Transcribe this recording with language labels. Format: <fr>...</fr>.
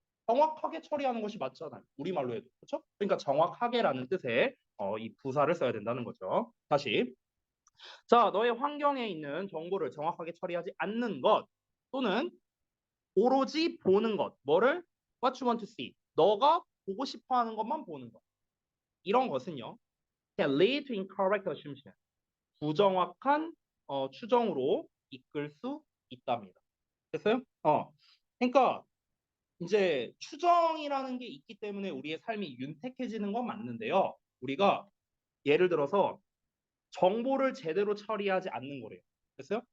<ko>정확하게 처리하는 것이 맞잖아요. 우리말로 해도. 그렇죠? 그러니까 정확하게라는 뜻의 이 부사를 써야 된다는 거죠. 다시. 자, 너의 환경에 있는 정보를 정확하게 처리하지 않는 것 또는 오로지 보는 것. 뭐를?</ko> <en>What you want to see.</en> <ko>너가 보고 싶어 하는 것만 보는 것. 이런 것은요.</ko> <en>can lead to incorrect assumption.</en> <ko>부정확한 추정으로 이끌 수 있답니다. 됐어요? 그러니까 이제 추정이라는 게 있기 때문에 우리의 삶이 윤택해지는 건 맞는데요. 우리가 예를 들어서 정보를 제대로 처리하지 않는 거래요. 됐어요?</ko>